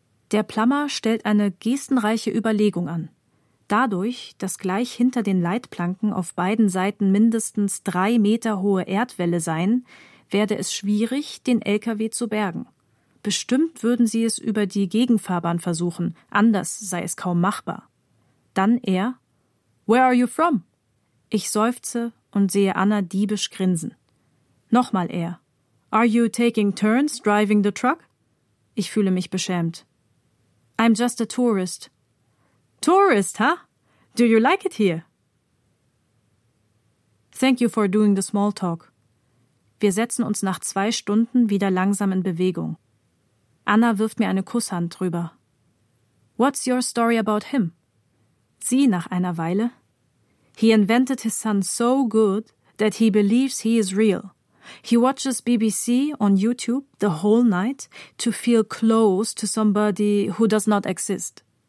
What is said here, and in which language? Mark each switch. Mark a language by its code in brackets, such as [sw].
[de] Der Plummer stellt eine gestenreiche Überlegung an. Dadurch, dass gleich hinter den Leitplanken auf beiden Seiten mindestens 3 Meter hohe Erdwälle seien, werde es schwierig, den LKW zu bergen. Bestimmt würden sie es über die Gegenfahrbahn versuchen, anders sei es kaum machbar. Dann er: [en] Where are you from? [de] Ich seufze und sehe Anna diebisch grinsen. Nochmal er: [en] Are you taking turns driving the truck? [de] Ich fühle mich beschämt. [en] I'm just a tourist. Tourist, huh? Do you like it here? Thank you for doing the small talk. [de] Wir setzen uns nach 2 Stunden wieder langsam in Bewegung. Anna wirft mir eine Kusshand drüber. [en] What's your story about him? [de] Sie nach einer Weile. [en] He invented his son so good that he believes he is real. He watches BBC on YouTube the whole night to feel close to somebody who does not exist.